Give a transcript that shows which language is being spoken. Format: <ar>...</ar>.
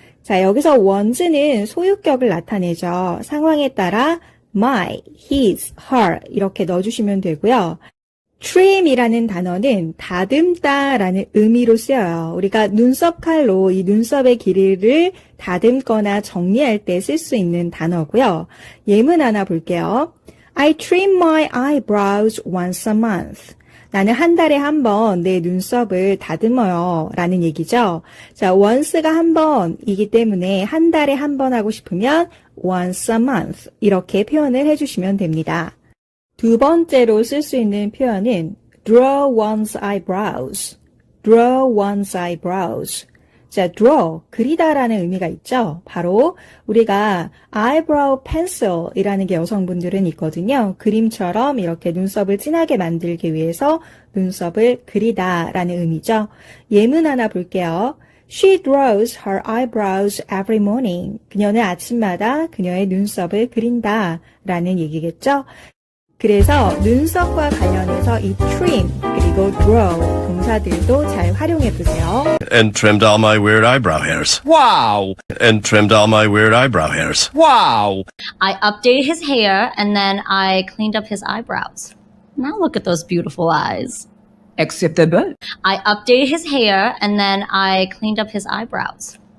<ko>자, 여기서 one's는 소유격을 나타내죠. 상황에 따라 my, his, her 이렇게 넣어주시면 되고요. trim이라는 단어는 다듬다라는 의미로 쓰여요. 우리가 눈썹 칼로 이 눈썹의 길이를 다듬거나 정리할 때 쓸 수 있는 단어고요. 예문 하나 볼게요.</ko> <en>I trim my eyebrows once a month.</en> <ko>나는 한 달에 한 번 내 눈썹을 다듬어요 라는 얘기죠. 자, once가 한 번이기 때문에 한 달에 한 번 하고 싶으면 once a month 이렇게 표현을 해주시면 됩니다. 두 번째로 쓸 수 있는 표현은</ko> <en>draw one's eyebrows. draw one's eyebrows.</en> <ko>자, draw, 그리다라는 의미가 있죠. 바로 우리가 eyebrow pencil이라는 게 여성분들은 있거든요. 그림처럼 이렇게 눈썹을 진하게 만들기 위해서 눈썹을 그리다라는 의미죠. 예문 하나 볼게요.</ko> <en>She draws her eyebrows every morning.</en> <ko>그녀는 아침마다 그녀의 눈썹을 그린다라는 얘기겠죠. 그래서 눈썹과 관련해서 이 trim 그리고 draw 동사들도 잘 활용해 보세요.</ko> <en>And trimmed all my weird eyebrow hairs. Wow! And trimmed all my weird eyebrow hairs. Wow! I updated his hair and then I cleaned up his eyebrows. Now look at those beautiful eyes. Acceptable. I updated his hair and then I cleaned up his eyebrows.</en>